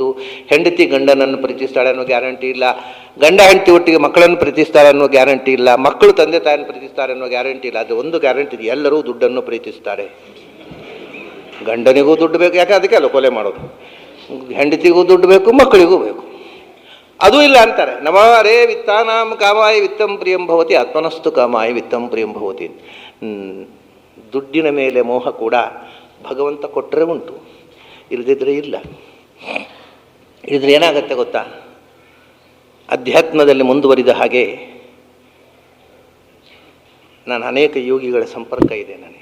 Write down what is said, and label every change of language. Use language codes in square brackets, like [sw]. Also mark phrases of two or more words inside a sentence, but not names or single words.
[kn] ಹೆಂಡತಿ ಗಂಡನನ್ನು ಪ್ರೀತಿಸ್ತಾಳೆ ಅನ್ನೋ ಗ್ಯಾರಂಟಿ ಇಲ್ಲ. ಗಂಡ ಹೆಂಡತಿ ಒಟ್ಟಿಗೆ ಮಕ್ಕಳನ್ನು ಪ್ರೀತಿಸ್ತಾರೆ ಅನ್ನೋ ಗ್ಯಾರಂಟಿ ಇಲ್ಲ. ಮಕ್ಕಳು ತಂದೆ ತಾಯಿಯನ್ನು ಪ್ರೀತಿಸ್ತಾರೆ ಅನ್ನೋ ಗ್ಯಾರಂಟಿ ಇಲ್ಲ. ಅದು ಒಂದು ಗ್ಯಾರಂಟಿ ಇದೆ, ಎಲ್ಲರೂ ದುಡ್ಡನ್ನು ಪ್ರೀತಿಸ್ತಾರೆ. ಗಂಡನಿಗೂ ದುಡ್ಡು ಬೇಕು, ಯಾಕೆ? ಅದಕ್ಕೆ ಅಲ್ಲ ಕೊಲೆ ಮಾಡೋದು. ಹೆಂಡತಿಗೂ ದುಡ್ಡು ಬೇಕು, ಮಕ್ಕಳಿಗೂ ಬೇಕು. ಅದೂ ಇಲ್ಲ ಅಂತಾರೆ. [sa] ನಮರೇ ವಿತ್ತಾನಾಂ ಕಾಮಾಯ ವಿತ್ತಂ ಪ್ರಿಯಂ ಭವತಿ ಆತ್ಮನಸ್ತು ಕಾಮಾಯ ವಿತ್ತಂ ಪ್ರಿಯಂ ಭವತಿ. [kn] ದುಡ್ಡಿನ ಮೇಲೆ ಮೋಹ ಕೂಡ ಭಗವಂತ ಕೊಟ್ಟರೆ ಉಂಟು, ಇಲ್ಲದಿದ್ದರೆ ಇಲ್ಲ. ಇಲ್ಲದ್ರೆ ಏನಾಗತ್ತೆ ಗೊತ್ತಾ? ಅಧ್ಯಾತ್ಮದಲ್ಲಿ ಮುಂದುವರಿದ ಹಾಗೆ ನಾನು ಅನೇಕ ಯೋಗಿಗಳ ಸಂಪರ್ಕ ಇದೆ ನನಗೆ.